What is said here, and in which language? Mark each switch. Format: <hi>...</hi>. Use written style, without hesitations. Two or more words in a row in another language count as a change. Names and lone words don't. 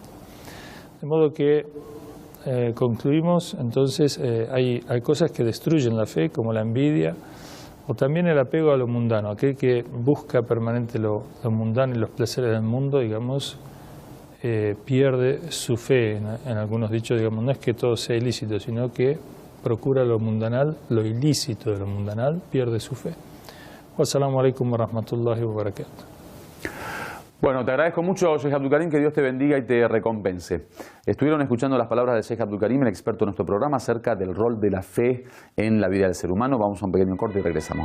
<es>De modo que concluimos, entonces, hay cosas que destruyen la fe, como la envidia, o también el apego a lo mundano. Aquel que busca permanente lo mundano y los placeres del mundo, digamos, pierde su fe. En algunos dichos, digamos, no es que todo sea ilícito, sino que procura lo mundanal, lo ilícito de lo mundanal, pierde su fe.</es> <ar>والسلام عليكم ورحمة الله وبركاته.</ar> <es>Bueno, te agradezco mucho, Sheikh Abdul Karim, que Dios te bendiga y te recompense. Estuvieron escuchando las palabras de Sheikh Abdul Karim, el experto en nuestro programa, acerca del rol de la fe en la vida del ser humano. Vamos a un pequeño corte y regresamos.</es>